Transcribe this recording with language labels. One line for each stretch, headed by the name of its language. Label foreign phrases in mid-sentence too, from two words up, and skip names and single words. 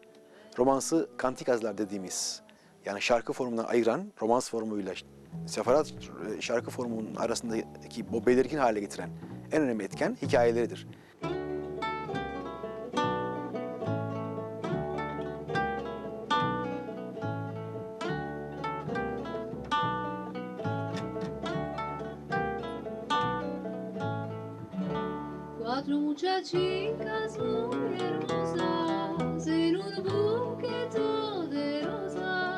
Turkish: Romansı kantikazlar dediğimiz yani şarkı formundan ayıran romans formuyla seferat şarkı formunun arasındaki o belirgin hale getiren en önemli etken hikayeleridir.
Ladino: Cuatro muchachitas muy hermosas en un buqueto de rosas.